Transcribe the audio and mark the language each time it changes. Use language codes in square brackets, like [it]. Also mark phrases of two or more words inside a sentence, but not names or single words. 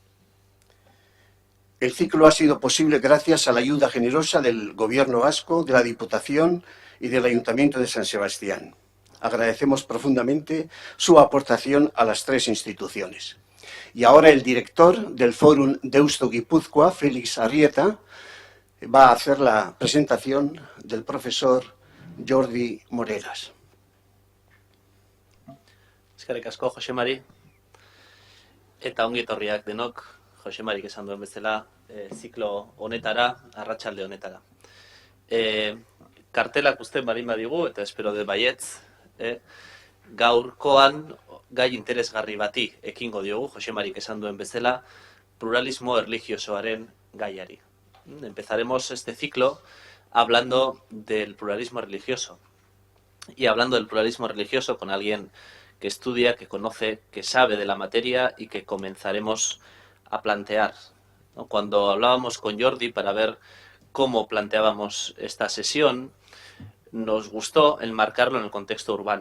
[es] El ciclo ha sido posible gracias a la ayuda generosa del Gobierno vasco, de la Diputación y del Ayuntamiento de San Sebastián. Agradecemos profundamente su aportación a las 3 instituciones. Y ahora el director del Forum Deusto Guipúzcoa, Félix Arrieta, va a hacer la presentación del profesor Jordi Moreras. [eu] Eskerrik asko, Jose Mari. Eta ongi etorriak denok, Jose Marik esan duen bezala, ziklo honetara, arratsalde honetara. Kartelak uzten balin badigu, eta espero de baietz, gaurkoan gai interesgarri bati ekingo diogu, Jose Marik esan duen bezala, pluralismo erlijiosoaren gaiari. [es] Empezaremos este ciclo hablando del pluralismo religioso. Y hablando del pluralismo religioso con alguien que estudia, que conoce, que sabe de la materia y que comenzaremos a plantear, ¿no? Cuando hablábamos con Jordi para ver cómo planteábamos esta sesión, nos gustó enmarcarlo en el contexto urbano.